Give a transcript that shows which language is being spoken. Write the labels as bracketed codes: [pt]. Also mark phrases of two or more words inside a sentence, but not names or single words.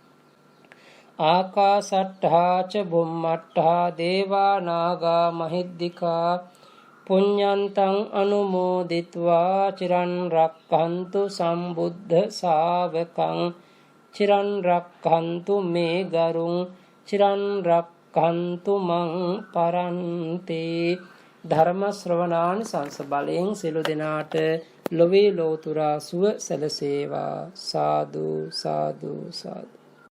[pi] ආකාසට්ඨා ච බුම්මට්ඨා දේවා නාග මහිද්దికා පුඤ්ඤන්තං අනුමෝදිත්වා චිරන් රක්ඛන්තු සම්බුද්ධ ශාවකං. චිරන් රක්ඛන්තු මේ ගරුං චිරන් රක්ඛන්තු මං පරන්ති. [si] ධර්ම ශ්‍රවණානිසංස බලයෙන් සියලු දෙනාට ලොවේ ලෝතුරා සුව සැලසේවා. සාදු සාදු සාදු.